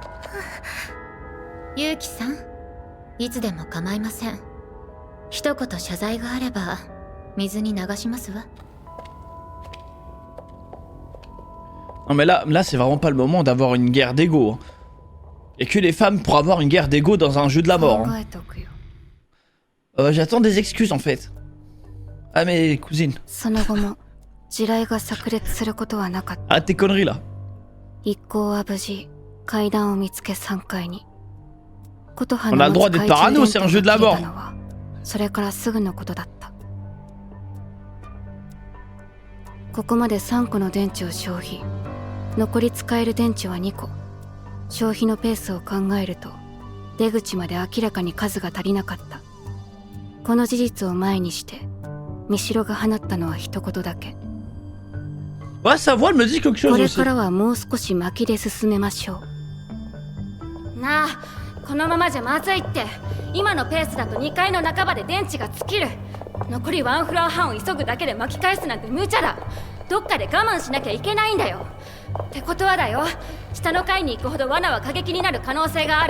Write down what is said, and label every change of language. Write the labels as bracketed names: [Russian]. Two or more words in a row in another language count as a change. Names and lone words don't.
[Japanese] ユウキさん、いつでも構いません。一言謝罪があれば水に流しますわ。 [French] Non mais là c'est vraiment pas le moment d'avoir une guerre d'ego. Et que les femmes pour avoir une guerre d'ego dans un jeu de la mort. [Japanese] 考えておくよ。 [French] J'attends des excuses en fait. Ah mes cousines. [Japanese] その後も地雷が炸裂することはなかった。 [French] Arrête tes conneries là. [Japanese] 一行は無事階段を見つけ3階に。琴葉 [French] On a le droit d'être parano, c'est un jeu de la mort. [Japanese] それからすぐのことだった。ここまで3個の電池を消費。残り使える電池は2個。消費のペースを考えると出口まで明らかに数が足りなかった。この事実を前にしてミシロが放ったのは一言だけ。 [French] Ouais, sa voix elle me dit quelque chose [Japanese] これ [French] aussi. [Japanese] からはもう少し巻きで進めましょう。なあ、このままじゃまずいって。今のペースだと2階の半ばで電池が尽きる。残りワンフロア半を急ぐだけで巻き返すなんて無茶だ。どっかで我慢しなきゃいけないんだよ。ってことはだよ、下の階に行くほど罠は過激になる可能性がある。